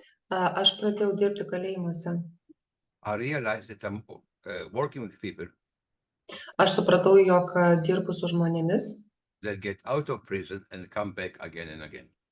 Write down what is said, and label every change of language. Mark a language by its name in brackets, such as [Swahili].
[Lithuanian] Aš pradėjau dirbti kalėjimuose. [English] I realized that I'm working with people [Lithuanian] Aš supratau, jog dirbu su žmonėmis, [English] that get out of prison and come back again and again.